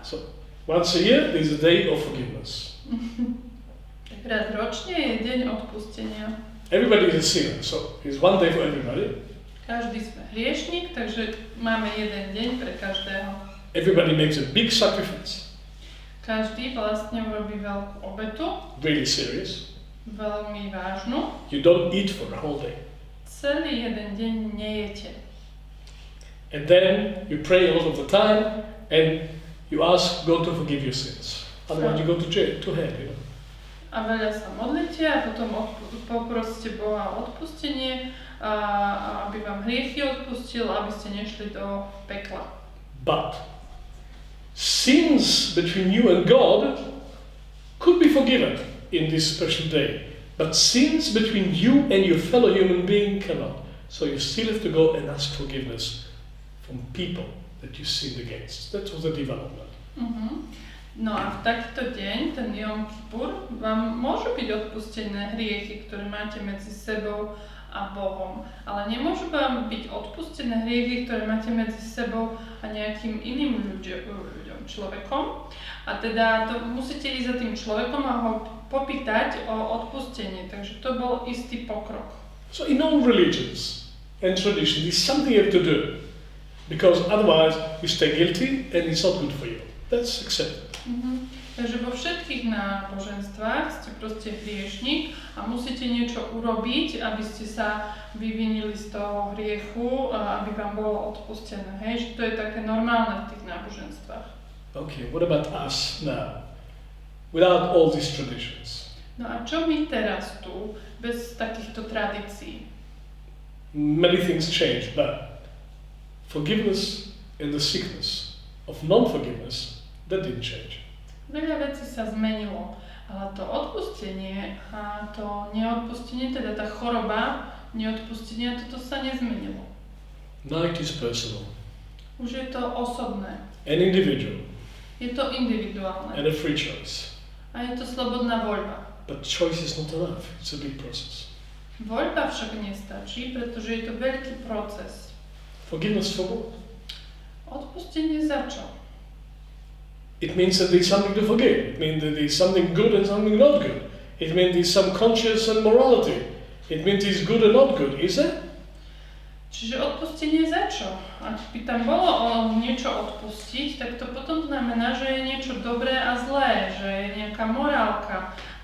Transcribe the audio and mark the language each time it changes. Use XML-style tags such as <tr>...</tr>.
<en>So once a year there's a day of forgiveness.</en> <sk>Tak raz ročne je deň odpustenia.</sk> <en>Everybody is a sinner, so there's one day for everybody.</en> <sk>Každý sme hriešnik, takže máme jeden deň pre každého.</sk> <en>Everybody makes a big sacrifice.</en> <sk>Každý vlastne urobí veľkú obetu.</sk> <en>Really serious.</en> <sk>Veľmi vážnu.</sk> <en>You don't eat for a whole day.</en> <sk>Celý jeden deň nejete.</sk> <en>And then you pray a lot of the time and you ask God to forgive your sins. Otherwise you go to jail, to hell, you know.</en> <sk>A veľa sa modlíte a potom poprosíte Boha o odpustenie, aby vám hriechy odpustil, aby ste nešli do pekla.</sk> <en>But sins between you and God could be forgiven in this special day. But sins between you and your fellow human being cannot. So you still have to go and ask forgiveness from people that you sinned against. That was the development.</en> <sk>No a v takýto deň, ten Jom Kippur, vám môžu byť odpustené hriechy, ktoré máte medzi sebou a Bohom. Ale nemôžu vám byť odpustené hriechy, ktoré máte medzi sebou a nejakým iným ľuďom, človekom. A teda to musíte ísť za tým človekom a ho popýtať o odpustenie. Takže to bol istý pokrok.</sk> <en>So in all religions and traditions, there's something you have to do. Because otherwise you stay guilty and it's not good for you. That's accepted.</en> <sk>Takže vo všetkých náboženstvách ste proste hriešnik a musíte niečo urobiť, aby ste sa vyvinili z toho hriechu, aby vám bolo odpustené. Hej, že to je také normálne v tých náboženstvách.</sk> <en>Okay, what about us now? Without all these traditions.</en> <sk>No a čo my teraz tu, bez takýchto tradícií?</sk> <en>Many things change, but forgiveness and the sickness of non-forgiveness, that didn't change.</en> <sk>Veľa vecí sa zmenilo, ale to odpustenie a to neodpustenie, teda tá choroba neodpustenia, toto sa nezmenilo.</sk> <en>Now it is personal.</en> <sk>Už je to osobné.</sk> <en>An individual.</en> <sk>Je to individuálne.</sk> <en>And a free choice.</en> <sk>A je to slobodná voľba.</sk> <en>But choice is not enough. It's a big process.</en> <sk>Voľba však nestačí, pretože je to veľký proces.</sk> <en>Forgiveness for what?</en> <sk>Odpustenie za čo?</sk> <en>It means that there's something to forgive. It means that there's something good and something not good. It means there's some conscience and morality. It means it's good and not good, is it?</en> <sk>Čiže odpustenie za čo? Ak by tam bolo o niečo odpustiť, tak to potom znamená, že je niečo dobré a zlé, že je nejaká morálka.</sk>